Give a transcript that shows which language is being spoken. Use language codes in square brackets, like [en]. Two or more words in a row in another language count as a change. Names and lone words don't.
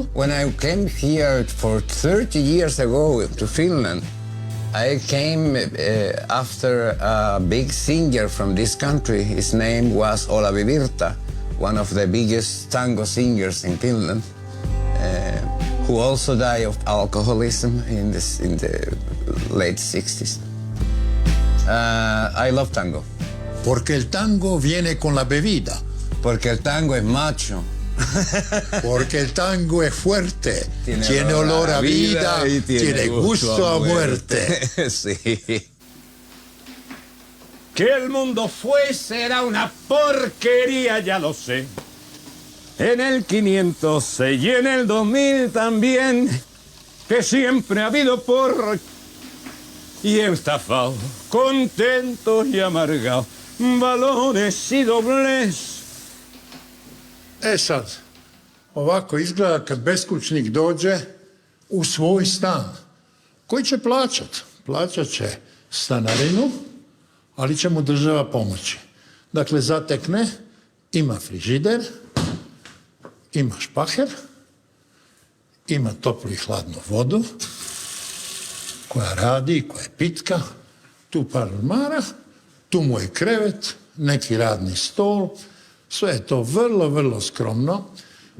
[en] When I came here for 30 years ago to Finland, I came after a big singer from this country. His name was Olavi Virta, one of the biggest tango singers in Finland, who also died of alcoholism in the late 60s. I love tango. [es] Porque el tango viene con la bebida. Porque el tango es macho. Porque el tango es fuerte. Tiene olor a vida y tiene gusto a muerte. Sí. Que el mundo fuese era una porquería, ya lo sé. En el 506 y en el 2000 también. Que siempre ha habido y estafado, contentos y amargados, balones i dobles. [hr] Sad, ovako izgleda kad beskućnik dođe u svoj stan. Koji će plaćat? Plaćat će stanarinu, ali će mu država pomoći. Dakle, zatekne, ima frižider, ima špaher, ima toplu i hladnu vodu, koja radi, koja je pitka, tu par ormara, tu mu je krevet, neki radni stol, sve je to vrlo, vrlo skromno.